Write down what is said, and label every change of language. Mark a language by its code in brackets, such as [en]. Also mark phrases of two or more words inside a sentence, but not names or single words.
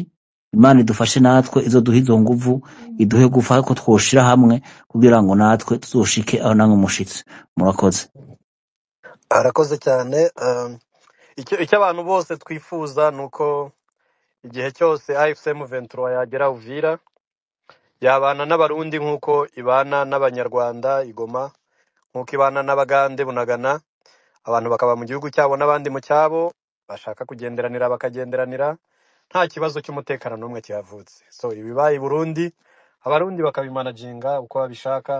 [rn] Imana idufashe natwe, izoduha izo nguvu, iduhe gufa ko twoshira hamwe kugira ngo natwe tuzoshike aho namwe mushitse. Murakoze. [rw] arakoze cyane. Icyo abantu bose twifuza nuko igihe cyose AFCM 23 yagera Uvira, yabana n'abarundi nkuko ibana n'abanyarwanda Igoma, nkuko ibana n'abagande Bunagana, abantu bakaba mu gihugu cyabo n'abandi mu cyabo, bashaka kugenderanira bakagenderanira, nta kibazo cy'umutekano n'umwe cyavutse. So ibibaye i Burundi, abarundi bakabimanaginga uko babishaka.